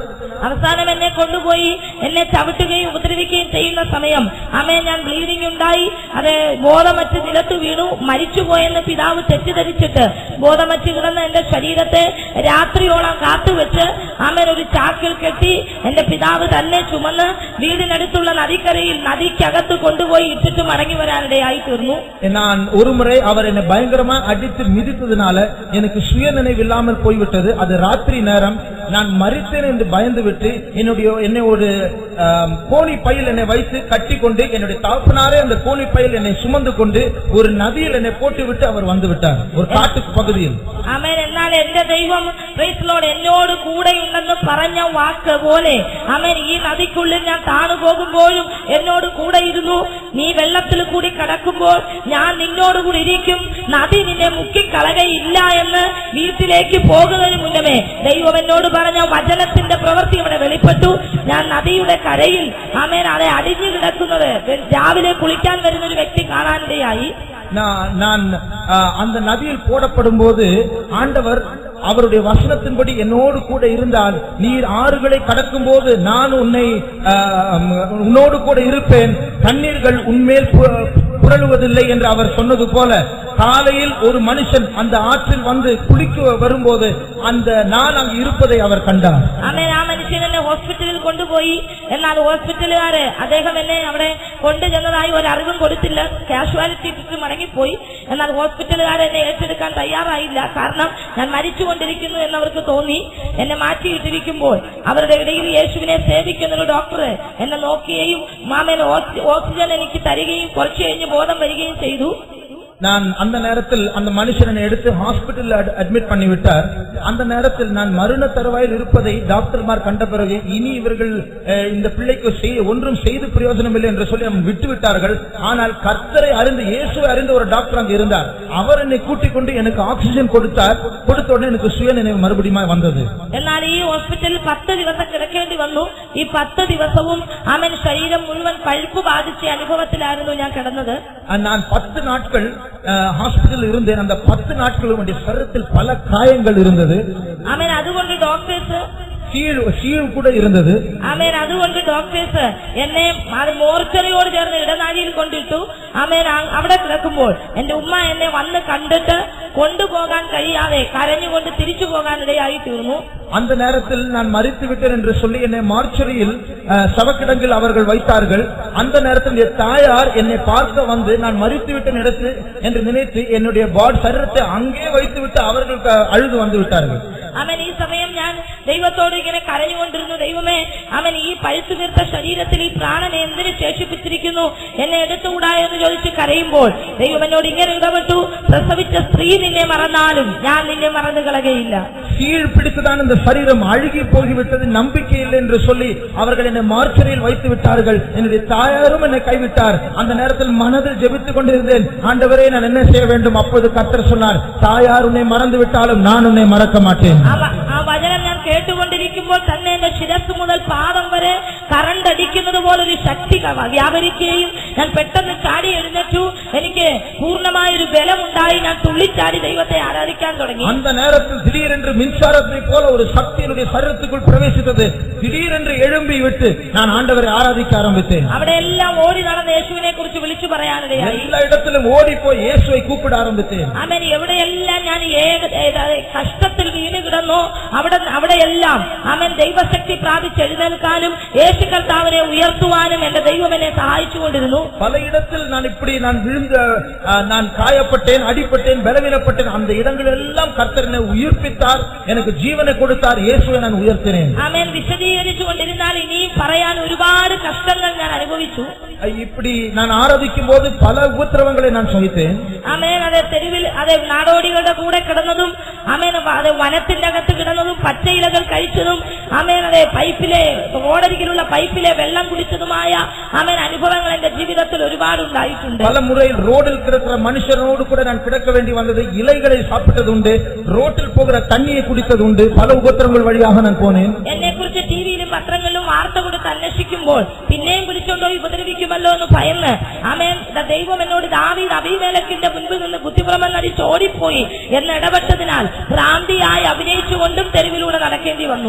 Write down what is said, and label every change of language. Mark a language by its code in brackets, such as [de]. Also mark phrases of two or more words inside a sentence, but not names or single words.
[ml] അവസാനം എന്നെ കൊണ്ടുപോയി എന്നെ ചവിട്ടുകയും ഉപദ്രവിക്കുകയും ചെയ്യുന്ന സമയം ആമേൻ ഞാൻ ബ്ലീഡിംഗ് ഉണ്ടായി. അത് ബോധമറ്റ് നിലത്ത് വീണു മരിച്ചുപോയെന്ന് പിതാവ് തെറ്റിദ്ധരിച്ചിട്ട് ബോധമറ്റ് കിടന്ന എന്റെ ശരീരത്തെ രാത്രിയോളം കാത്തുവെച്ച് ആമേൻ ഒരു ചാക്കിൽ കെട്ടി എന്റെ പിതാവ് തന്നെ ചുമന്ന് വീടിനടുത്തുള്ള നദിക്കരയിൽ നദിക്കകത്ത് കൊണ്ടുപോയി ഇട്ടിട്ട് മടങ്ങി വരാനിടയായി തീർന്നു. [ta] நான் ஒரு முறை அவர் என்னை பயங்கரமா அடித்து மிதித்ததுனால எனக்கு சுய நினைவு இல்லாமல் போய்விட்டது. அது ராத்திரி நேரம். நான் மரித்தேன் என்று பயந்து விட்டு என்னை ஒரு கோணி பையில் என்னை வைத்து கட்டி கொண்டு என்னுடைய தகப்பனாரே அந்த கோணி பையில் என்னை சுமந்து கொண்டு ஒரு நதியில் என்னை போட்டு விட்டு அவர் வந்து விட்டார், ஒரு காட்டுக்கு பகுதியில். [ml] ആമേൻ. എന്നാൽ എന്റെ ദൈവം എന്നോട് കൂടെയുണ്ടെന്ന് പറഞ്ഞ വാക്ക് പോലെ ആമേൻ ഈ നദിക്കുള്ളിൽ ഞാൻ താണു പോകുമ്പോഴും എന്നോട് കൂടെ ഇരുന്നു. നീ വെള്ളത്തിൽ കൂടി കടക്കുമ്പോൾ ഞാൻ നിന്നോടുകൂടി ഇരിക്കും, നദി നിന്നെ മുക്കിക്കളകയില്ല എന്ന് വീട്ടിലേക്ക് പോകുന്നതിന് മുന്നമേ ദൈവം എന്നോട് പറഞ്ഞ വചനത്തിന്റെ പ്രവൃത്തി ഇവിടെ വെളിപ്പെട്ടു. ഞാൻ നദിയുടെ കരയിൽ ആമേൻ അതെ അടിഞ്ഞു കിടക്കുന്നത് രാവിലെ കുളിക്കാൻ വരുന്ന ഒരു വ്യക്തി കാണാനിടയായി. [ta] நான் அந்த நதியில் போடப்படும் போது ஆண்டவர் அவருடைய வசனத்தின்படி என்னோடு கூட இருந்தால், நீர் ஆறுகளை கடக்கும் போது நான் உன்னோடு கூட இருப்பேன், தண்ணீர்கள் உன்மேல் புரளுவதில்லை என்று அவர் சொன்னது போல காலையில் ஒரு மனுஷன் அந்த ஆற்றில் வந்து குளிக்க வரும்போது அந்த நான் அங்கு இருப்பதை அவர் கண்டார். [ml] ആമേൻ. ആ മനുഷ്യൻ എന്നെ ഹോസ്പിറ്റലിൽ കൊണ്ടുപോയി. എന്നാൽ ഹോസ്പിറ്റലുകാര് അദ്ദേഹം എന്നെ അവിടെ കൊണ്ടുചെന്നതായി ഒരു അറിവും കൊടുത്തില്ല. കാഷ്വാലിറ്റി ഇട്ടിട്ട് മടങ്ങിപ്പോയി. എന്നാൽ ഹോസ്പിറ്റലുകാർ എന്നെ ഏറ്റെടുക്കാൻ തയ്യാറായില്ല. കാരണം ഞാൻ മരിച്ചുകൊണ്ടിരിക്കുന്നു എന്നവർക്ക് തോന്നി. എന്നെ മാറ്റിയിട്ടിരിക്കുമ്പോൾ അവരുടെ ഇടയിൽ യേശുവിനെ സേവിക്കുന്ന ഒരു ഡോക്ടർ എന്നെ നോക്കുകയും ആമേൻ ഓക്സിജൻ എനിക്ക് തരികയും കുറച്ചു കഴിഞ്ഞ് ബോധം വരികയും ചെയ്തു. [ta] நான் அந்த நேரத்தில் அந்த மனுஷனை எடுத்து [en] hospital admit [ta] பண்ணிவிட்டார். அந்த நேரத்தில் நான் மரண தருவாயில் இருப்பதை டாக்டர்மார் கண்ட பிறகு இனி இவர்கள் இந்த பிள்ளைக்கு ஒன்றும் செய்து பிரயோஜனம் இல்லை என்று சொல்லி அவன் விட்டு விட்டார்கள். ஆனால் கர்த்தரை அறிந்து இயேசுவை அறிந்த ஒரு டாக்டர் அங்கு இருந்தார். அவர் என்னை கூட்டிக் கொண்டு எனக்கு ஆக்சிஜன் கொடுத்தார். கொடுத்த உடனே எனக்கு சுய நினைவு மறுபடியும் வந்தது. [ml] എന്നാൽ ഈ ഹോസ്പിറ്റലിൽ 10 ദിവസം കിടക്കേണ്ടി വന്നു. ഈ 10 ദിവസവും അവൻ ശരീരം മുഴുവൻ പഴുപ്പ് ബാധിച്ച അനുഭവത്തിലായിരുന്നു ഞാൻ കിടന്നത്. [ta] நான் 10 நாட்கள் ஹாஸ்பிட்டல் இருந்தேன். அந்த 10 நாட்களும் என்னுடைய சரீரத்தில் பல காயங்கள் இருந்தது. [ml] അവൻ അതുകൊണ്ട് ഡോക്ടേഴ്സ് [ta] சீழ் கூட இருந்தது. [ml] ആമേൻ. അതുകൊണ്ട് ഡോക്ടേഴ്സ് എന്നെ മോർച്ചറിയോട് ചേർന്ന് ഇടനാഴിയിൽ കൊണ്ടിട്ടു. ആമേൻ. അവിടെ കിടക്കുമ്പോൾ എന്റെ ഉമ്മ എന്നെ വന്ന് കണ്ടിട്ട് കൊണ്ടുപോകാൻ കഴിയാതെ കരഞ്ഞുകൊണ്ട് തിരിച്ചു പോകാനിടയായി തീർന്നു. [ta] அந்த நேரத்தில் நான் மரித்து விட்டேன் என்று சொல்லி என்னை மார்ச்சரியில் சவக்கிடங்கில் அவர்கள் வைத்தார்கள். அந்த நேரத்தில் என் தாயார் என்னை பார்க்க வந்து நான் மரித்து விட்டேன் என்று நினைத்து என்னுடைய சரீரத்தை அங்கே வைத்து விட்டு அவர்கள் அழுது வந்து விட்டார்கள். [ml] അവൻ ഈ സമയം ഞാൻ ദൈവത്തോട് ഇങ്ങനെ കരഞ്ഞുകൊണ്ടിരുന്നു. ദൈവമേ, അവൻ ഈ പഴുത്തു വീർത്ത ശരീരത്തിൽ ഈ പ്രാണനെ എന്തിനു ശേഷിപ്പിച്ചിരിക്കുന്നു, എന്നെ എടുത്തുകൂടാ എന്ന് ചോദിച്ച് കരയുമ്പോൾ ദൈവം എന്നോട് ഇങ്ങനെ ഇടപെട്ടു, പ്രസവിച്ച സ്ത്രീ നിന്നെ മറന്നാലും ഞാൻ നിന്നെ മറന്നു കളകയില്ല. [ta] சீழ் பிடித்துதான் இந்த சரீரம் அழுகி போய்விட்டது, நம்பிக்கை இல்லை என்று சொல்லி அவர்கள் என்னை மார்ச்சரியில் வைத்து விட்டார்கள். என்னுடைய தாயாரும் என்னை கைவிட்டார். அந்த நேரத்தில் மனதில் ஜெபித்துக் கொண்டிருந்தேன், ஆண்டவரே நான் என்ன செய்ய வேண்டும்? அப்போது கர்த்தர் சொன்னார், தாயார் உன்னை மறந்து விட்டாலும் நான் உன்னை மறக்க மாட்டேன். [ml] ആ വചനം ഞാൻ കേട്ടുകൊണ്ടിരിക്കുമ്പോൾ തന്നെ എന്റെ ശിരസ് മുതൽ പാദം വരെ കറണ്ട് അടിക്കുന്നത് പോലൊരു ശക്തി വ്യാപരിക്കുകയും ഞാൻ പെട്ടെന്ന് ചാടി എഴുന്നേറ്റു. എനിക്ക് പൂർണ്ണമായൊരു ബലമുണ്ടായി. ഞാൻ തുള്ളിച്ചാടി ദൈവത്തെ ആരാധിക്കാൻ തുടങ്ങി. [ta] அந்த நேரத்தில் திடீரென்று மின்சாரத்தை போல ஒரு சக்தி என்னுடைய சரீரத்துக்குள் பிரவேசித்தது. திடீரென்று எழும்பி விட்டு நான் ஆண்டவரை ஆராதிக்க ஆரம்பித்தேன். [ml] അവിടെ എല്ലാം ഓടി നടന്ന് യേശുവിനെ കുറിച്ച് വിളിച്ചു പറയാനിടയായി. [ta] எல்லா இடத்திலும் ஓடி போய் இயேசுவை கூப்பிட ஆரம்பித்தேன். [ml] ആമേൻ. എവിടെയെല്ലാം ഞാൻ കഷ്ടത്തിൽ വീണ് കിടന്നോ അവിടെയെല്ലാം ആമേൻ ദൈവശക്തി പ്രാപിച്ച് എഴുന്നേൽക്കാനും യേശു കർത്താവിനെ ഉയർത്തുവാനും എന്റെ ദൈവം എന്നെ സഹായിച്ചുകൊണ്ടിരുന്നു. [ta] பல இடத்தில் நான் விழுந்த, நான் காயப்பட்டேன், அடிப்பட்டேன், பலவீனப்பட்டேன். அந்த இடங்கள் எல்லாம் கர்த்தர் என்னை உயிர்ப்பித்தார், எனக்கு ஜீவனை கொடுத்தார். இயேசுவை நான் உயர்த்தினேன். [ml] ആമേൻ. വിശദീകരിച്ചു കൊണ്ടിരുന്നാൽ ഇനിയും പറയാൻ ഒരുപാട് കഷ്ടങ്ങൾ ഞാൻ അനുഭവിച്ചു. [ta] இப்படி நான் ஆராதிக்கும் போது பல உபத்திரவங்களை நான் சகித்தேன். [ml] ആമേൻ. അതെ തെരുവിൽ അതെ നാടോടികളുടെ കൂടെ കിടന്നതും ആമേൻ അതെ വനത്തിന്റെ അകത്ത് കിടന്നതും പച്ചയിലകൾ കഴിച്ചതും ആമേൻ അതെ റോഡരികിലുള്ള പൈപ്പിലെ വെള്ളം കുടിച്ചതുമായ ആമേൻ അനുഭവങ്ങൾ എന്റെ ജീവിതത്തിൽ ഒരുപാട് ഉണ്ടായിട്ടുണ്ട്. [ta] பல முறை ரோடில் கிடக்கிற மனுஷனோடு கூட நான் கிடக்க வேண்டி வந்தது. இலைகளை சாப்பிட்டது உண்டு, ரோட்டில் போகிற தண்ணியை குடித்தது உண்டு. பல உபத்திரங்கள் வழியாக நான் போனேன். [ml] എന്നെ കുറിച്ച് ടിവിയിലും പത്രങ്ങളിലും വാർത്ത കൊടുത്ത് അന്വേഷിക്കുമ്പോൾ പിന്നെയും പിടിച്ചോണ്ടോ ഉപദ്രവിക്കുമല്ലോ എന്ന് ഭയന്ന് ആമേൻ ദൈവം എന്നോട് ദാവീദ് അബീമേലെക്കിന്റെ മുൻപിൽ നിന്ന് കുത്തിപ്പുറമെ നടിച്ച് ഓടിപ്പോയി എന്ന് ഇടപെട്ടതിനാൽ ഭ്രാന്തിയായി അഭിനയിച്ചുകൊണ്ടും തെരുവിലൂടെ നടക്കേണ്ടി വന്നു.